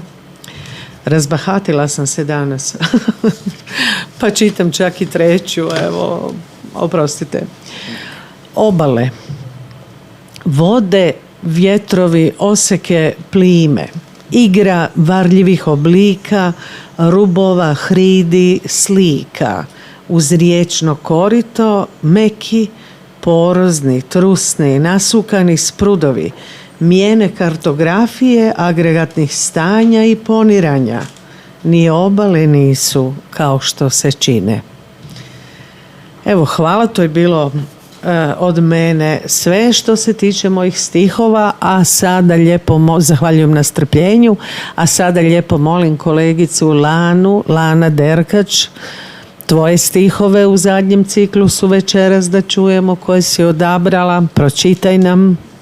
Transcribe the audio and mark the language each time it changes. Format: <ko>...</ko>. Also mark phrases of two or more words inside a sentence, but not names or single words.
<hr>Razbahatila sam se danas, pa čitam čak i treću, evo, oprostite. Obale, vode, vjetrovi, oseke, plime, igra varljivih oblika, rubova, hridi, slika, uz riječno korito, meki, porozni, trusni, nasukani sprudovi, mijene kartografije, agregatnih stanja i poniranja, ni obale nisu kao što se čine. Evo, hvala, to je bilo od mene sve što se tiče mojih stihova, a sada lijepo zahvaljujem na strpljenju, a sada lijepo molim kolegicu Lana Derkač, tvoje stihove u zadnjem ciklusu večeras da čujemo, koje si odabrala, pročitaj nam.</hr>